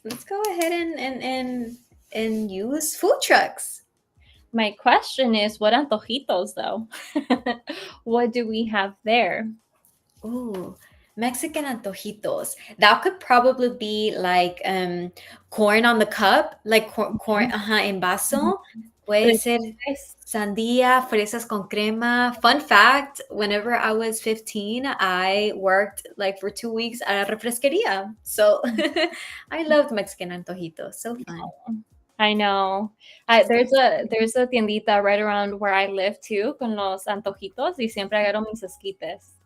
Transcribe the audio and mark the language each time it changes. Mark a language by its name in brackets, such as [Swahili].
[English] Let's go ahead and use food trucks. My question is, what antojitos though? What do we have there? Ooh, Mexican antojitos. That could probably be like corn on the cup, like corn [Spanish] en vaso. Puede ser sandía, fresas con crema. [English] Fun fact, whenever I was 15, I worked like for 2 weeks at a refresquería. So I loved Mexican antojitos. So fun. I know. There's a tiendita right around where I live too, [Spanish] con los antojitos, y siempre agarro mis esquites.